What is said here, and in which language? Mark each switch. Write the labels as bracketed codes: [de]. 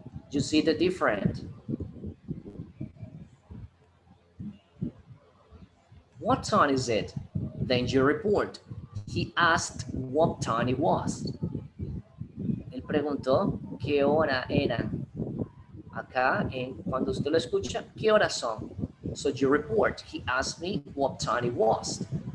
[en] You see the difference? What time is it? Then you report. He asked what time it was. [es] Él preguntó qué hora eran. Acá, cuando usted lo escucha, ¿qué horas son? [en] So you report. He asked me what time it was.